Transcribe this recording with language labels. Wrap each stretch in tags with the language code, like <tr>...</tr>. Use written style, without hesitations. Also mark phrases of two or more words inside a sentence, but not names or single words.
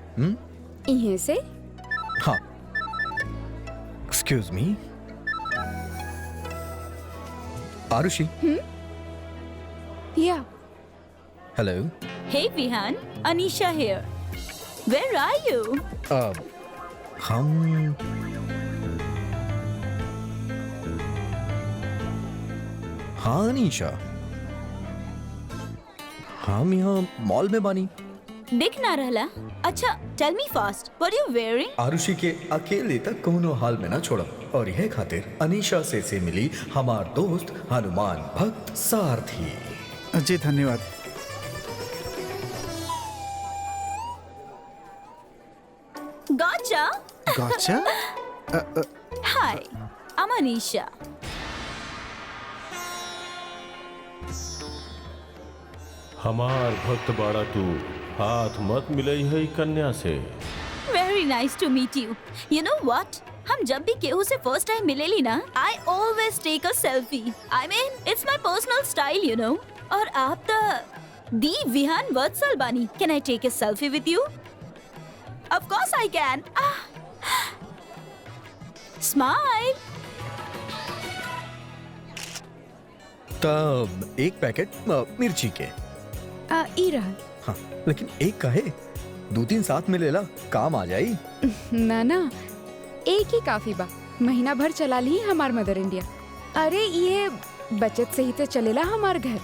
<bho>इहे से। हाँ,</bho> <en>excuse me,</en> <bho>आरुषि। या हेलो।</bho> <en>Hey Vihan, Anisha here. Where are you?</en> <bho>हम हाँ निशा, हम यहाँ मॉल में बानी। दिख ना रहला? अच्छा,</bho> <en>tell me fast. What are you wearing?</en> <bho>आरुषि के अकेले तक कोनो हाल में ना छोड़ा, और यह खातिर अनीशा से मिली हमार दोस्त हनुमान भक्त सारथी। जी धन्यवाद।</bho> <en>Gotcha. गॉचा? Hi, I'm Anisha.</en> <bho>हमार भक्त बाड़ा तू, हाथ मत मिलई है कन्या से।</bho> <en>Very nice to meet you. You know what?</en> <bho>हम जब भी केहू से</bho> <en>first time</en> <bho>मिलेली ना,</bho> <en>I always take a selfie. I mean, it's my personal style, you know.</en> <bho>और आप तो दी विहान वत्सल बानी.</bho> <en>Can I take a selfie with you? Of course I can. Smile.</en> <bho>तब एक पैकेट मिर्ची के। ई रहा। हाँ, लेकिन एक काहे? 2-3 साथ में ले ला, काम आ जाई। ना ना, एक ही काफी बा। महीना भर चला ली हमार मदर इंडिया। अरे ये बचत से ही तो चलेला हमार घर।</bho>